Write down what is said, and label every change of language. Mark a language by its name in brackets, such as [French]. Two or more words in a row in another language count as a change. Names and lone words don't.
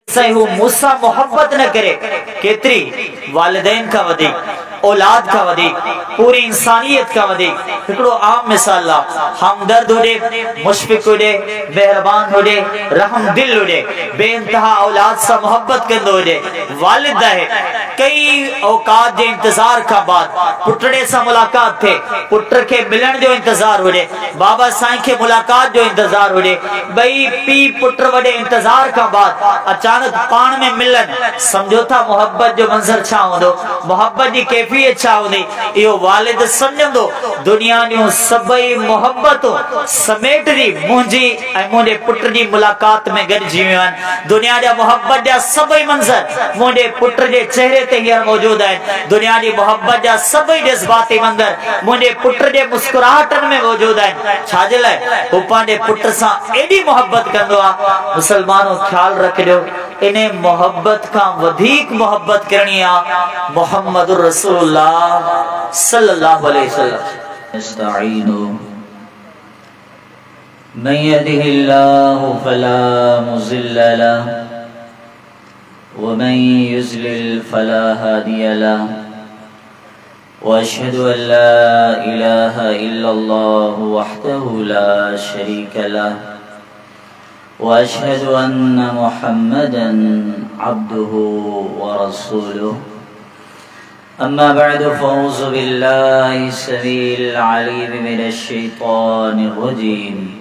[Sindhi] जेसताईं हू मूंसां मोहब्बत न करे केतरी वालिदैन का वधीक औलाद का वधीक पूरी इंसानियत का वधीक हिकड़ो आम मिसाल आहे हमदर्द हुजे मुशफिक हुजे मेहरबान हुजे रहम दिल हुजे बेइंतहा औलाद सां मोहब्बत कंदो हुजे वालिद आहे कई औकात जे इंतजार का बाद पुटड़े सां मुलाकात थे पुट के मिलण जो इंतजार हुजे बाबा साईं के मुलाकात जो इंतजार हुजे बई पी पुट वडे इंतजार का बाद अचानक पाण में मिलन समझो था मोहब्बत जो मंजर छा होंदो मोहब्बत की कैफियत छा होंदी इहो वालिद समझंदो दुनिया जूं सभई मोहब्बतूं समेटदी मुंहिंजी ऐं मुंहिंजे पुट जी मुलाकात में गॾिजी वियूं आहिनि दुनिया जा मोहब्बत जा सभई मंजर मुंहिंजे पुट जे चेहरे ते हींअर मौजूद आहिनि दुनिया जी मोहब्बत जा सभई जज़्बाती मंजर मुंहिंजे पुट जे मुस्कुराहटनि में मौजूद आहिनि छाजे लाइ हू पंहिंजे पुट सां एॾी मोहब्बत कंदो आहे मुसलमानो ख्याल रखिजो इन मोहब्बत का वधीक मोहब्बत करनी है [Arabic] محمد رسول الله صلى الله عليه وسلم [Sindhi] इस्तईनु [Arabic] من يهده الله فلا مضل له ومن يضلل فلا هادي له وأشهد أن لا إله إلا الله وحده لا شريك له وأشهد أن محمدا عبده ورسوله أما بعد فأعوذ بالله السميع العليم من الشيطان الرجيم